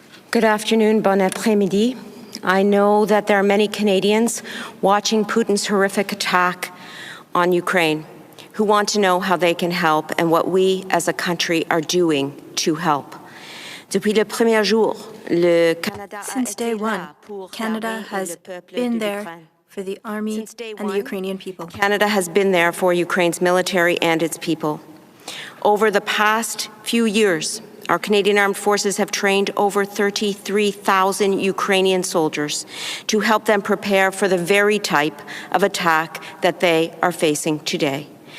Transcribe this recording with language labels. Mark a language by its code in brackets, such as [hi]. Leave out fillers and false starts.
[en] Good afternoon, [fr] bon après-midi. [en] I know that there are many Canadians watching Putin's horrific attack on Ukraine who want to know how they can help and what we as a country are doing to help. [fr] Depuis le premier jour, le Canada [en] Since day one, Canada has been there for the army and the Ukrainian people. Canada has been there for Ukraine's military and its people. Over the past few years, our Canadian Armed Forces have trained over 33,000 Ukrainian soldiers to help them prepare for the very type of attack that they are facing today.